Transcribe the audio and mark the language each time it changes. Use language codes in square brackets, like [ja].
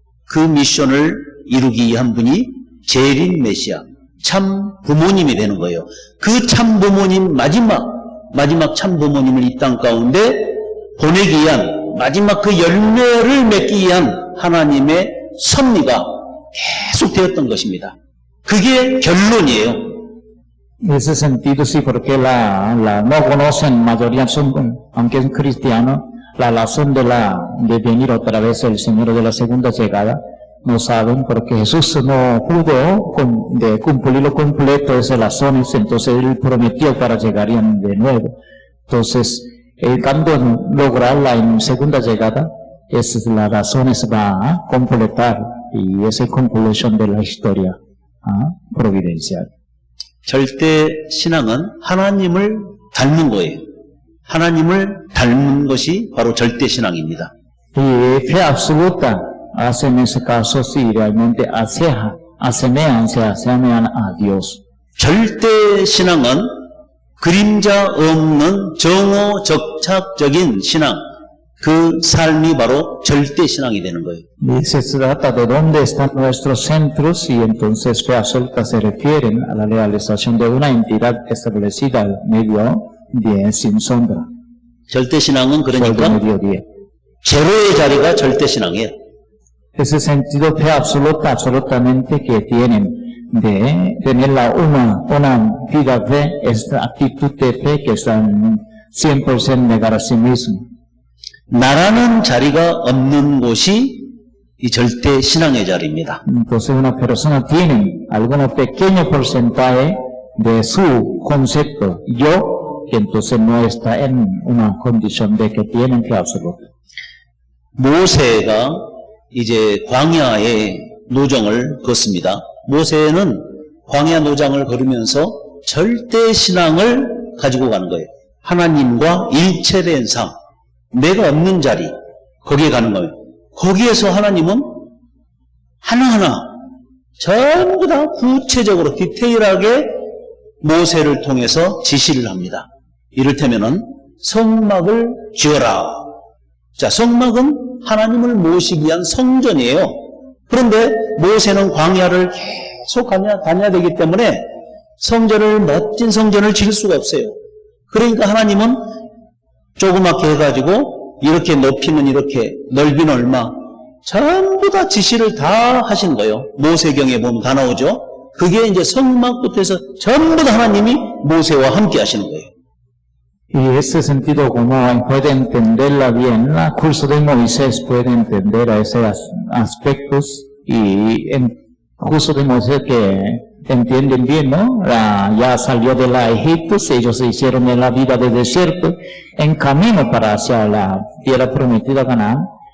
[ko] 그 미션을 이루기 위한 분이 재림 메시아, 참 부모님이 되는 거예요. 그 참 부모님, 마지막 참 부모님을 이 땅 가운데 보내기 위한, 마지막 그 열매를 맺기 위한 하나님의 섭리가 계속되었던 것입니다. 그게 결론이에요. [es] En ese sentido, sí, porque no conocen, mayoría son, aunque es cristiano, la razón de venir otra vez el Señor de la segunda llegada, no saben, porque Jesús no pudo de cumplirlo completo esas razones, entonces Él prometió para llegarían de nuevo. Entonces, cuando lograr la segunda llegada, esas las razones va a completar, y esa es conclusión de la historia providencial. [ko] 절대 신앙은 하나님을 닮은 거예요. 하나님을 닮은 것이 바로 절대 신앙입니다. [es] Y fe absoluta hace en ese caso sí realmente asemejan a Dios. [ko] 절대 신앙은 그림자 없는 정오적착적인 신앙, 그 삶이 바로 절대 신앙이 되는 거예요. [es] Y se trata de dónde están nuestros centros y entonces fe absoluta se refieren a la realización de una entidad establecida al mediodía sin sombra. [ko] 절대 신앙은 그러니까 [es] mediodía. [ko] 제로의 자리가 절대 신앙이에요. [es] Ese sentido fe absoluta absolutamente que tienen de tener una vida fe, esta actitud de fe que están 100% negar a sí mismo. [ko] 나라는 자리가 없는 곳이 이 절대 신앙의 자리입니다. [es] Entonces una persona tiene algún pequeño porcentaje de su concepto yo, que entonces no está en una condición de que tienen fe absoluta. [ko] 모세가 이제 광야의 노정을 걷습니다. 모세는 광야 노정을 걸으면서 절대 신앙을 가지고 가는 거예요. 하나님과 일체된 삶, 내가 없는 자리, 거기에 가는 거예요. 거기에서 하나님은 하나하나 전부 다 구체적으로 디테일하게 모세를 통해서 지시를 합니다. 이를테면은 성막을 지어라. 자, 성막은 하나님을 모시기 위한 성전이에요. 그런데 모세는 광야를 계속 다녀야 되기 때문에 멋진 성전을 지을 수가 없어요. 그러니까 하나님은 조그맣게 해가지고 이렇게 높이는 이렇게, 넓이는 얼마, 전부 다 지시를 다 하신 거예요. 모세경에 보면 다 나오죠. 그게 이제 성막부터 해서 전부 다 하나님이 모세와 함께 하시는 거예요. [es] Y ese sentido, como puede entenderla bien, el curso de Moisés puede entender a esos aspectos y en curso de Moisés que entienden bien, ¿no? Ya salió de la Egipto, ellos se hicieron en la vida de desierto, en camino para hacia la tierra prometida Canaán.